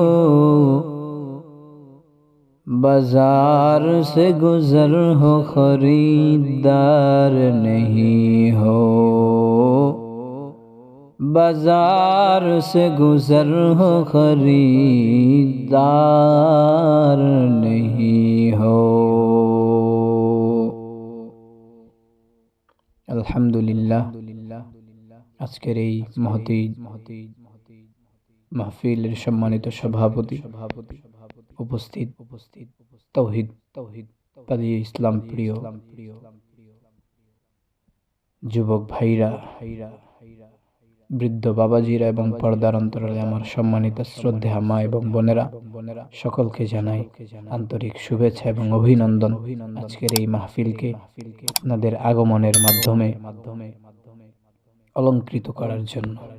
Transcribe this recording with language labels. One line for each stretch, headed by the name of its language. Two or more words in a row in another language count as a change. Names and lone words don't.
Urdu: بازار سے گزر ہو خریدار نہیں ہو. بازار سے گزر ہو خریدار نہیں ہو.
Bangla: الحمدللہ আজকের এই মহতী মাহফিলের সম্মানিত সভাপতি, উপস্থিত তৌহিদ পালিয়ে ইসলাম প্রিয় যুবক ভাইরা, বৃদ্ধ বাবাজিরা এবং পর্দার অন্তরালে আমার সম্মানিত শ্রদ্ধেয়া মা এবং বোনেরা, সকলকে জানাই আন্তরিক শুভেচ্ছা এবং অভিনন্দন আজকের এই মাহফিলকে আপনাদের আগমনের মাধ্যমে অলংকৃত করার জন্য।